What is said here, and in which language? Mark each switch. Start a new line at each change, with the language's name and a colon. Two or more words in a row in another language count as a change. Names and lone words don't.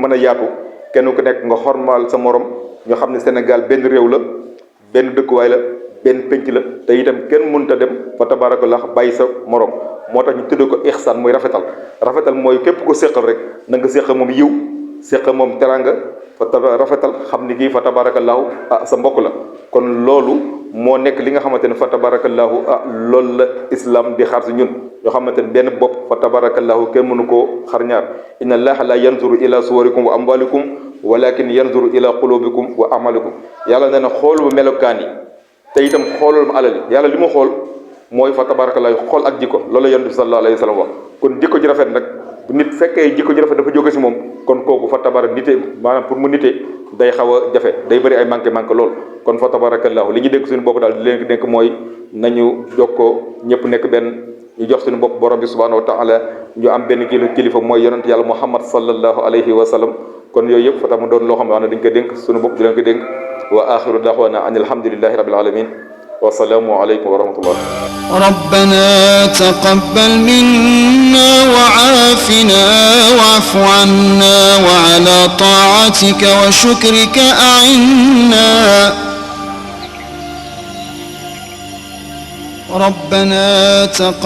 Wolof: a yaatu kenn ku nekk nga xormal sa morom ñu xam ne Sénégal benn réew la benn dëkkuwaay la benn penc la te itam kenn mënut a dem fa tabarakallah bàyyi sa morom moo tax ñu tuddee ko ihsaan mooy rafetal mooy képp ko séqal rek na nga séqal moom yiw séqal moom teranga fa rafetal xam ni kii fa tabarakallahu sa mbokk la kon loolu moo nekk li nga xamante ne fa tabarakallahu loolu la islam di xaar si ñun yoo xamante ne benn bopp fa tabarakallahu kenn mënu koo xar ñaar
Arabic: إن الله لا ينظر إلى صوركم وأموالكم ولكن ينظر إلى قلوبكم وأعمالكم
Wolof: yàlla nee na xooluma melokaan yi te itam xoolul ma alal yi yàlla li mu xool mooy fa tabarakallahu xool ak jikko loolu la yonent bi
Arabic: صلى الله عليه وسلم
Wolof: wax kon jikko ji rafet nag bu nit fekkee jikko ji rafet dafa jóge si moom kon kooku fa tabara nite maanaam pour mu nite day xaw a jafe day bëri ay manqué lool kon fa tabarakallahu li ñu dénk suñu bopp daal di leen dénk mooy nañu jokkoo ñëpp nekk benn ñu jox suñu bopp borom bi
Arabic: سبحانه وتعالى
Wolof: ñu am benn kilifa mooy yonent yàlla muhammad
Arabic: صلى الله عليه وسلم
Wolof: kon yooyu yëpp fa tax mu doon loo xam ne dañ ko dénk suñu bopp di leen ko dénk
Arabic: وآخر دعوانا أن الحمد لله رب العالمين والسلام عليكم ورحمة الله ربنا تقبل منا وعافنا واعف عنا وعلى طاعتك وشكرك أعنا ربنا تقبل